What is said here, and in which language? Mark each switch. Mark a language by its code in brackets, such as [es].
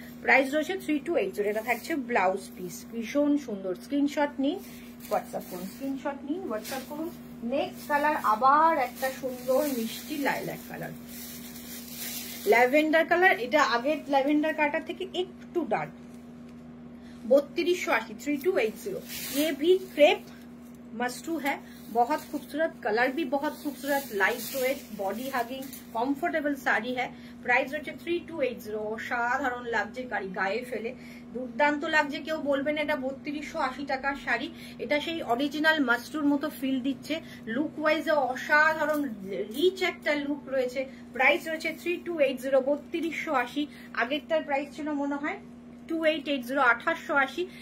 [bn] Price রয়েছে 3280। এটা থাকছে ব্লাউজ পিস, ভীষণ সুন্দর। স্ক্রিনশট নিন, হোয়াটসঅ্যাপ করুন। নেক্সট কালার আবার একটা সুন্দর মিষ্টি লাইলাক কালার, ল্যাভেন্ডার কালার। এটা আগের ল্যাভেন্ডার কালার থেকে একটু ডার্ক। 3280, 3280। [hi] ये भी क्रेप मस्टू है, बहुत खूबसूरत कलर भी बहुत खूबसूरत, light weight, body hugging, comfortable sari है। [bn] প্রাইস হচ্ছে 3280। অসাধারণ লাগছে, গায়ে ফেলে দুর্দান্ত লাগছে। কেউ বলবেন এটা 3280 টাকার শাড়ি। এটা সেই অরিজিনাল মাস্টুর মতো ফিল দিচ্ছে। লুক ওয়াইজে অসাধারণ রিচ একটা লুক রয়েছে। প্রাইস রয়েছে 3280, 3280। আগেরটার প্রাইস ছিল মনে হয় 2880, 2880।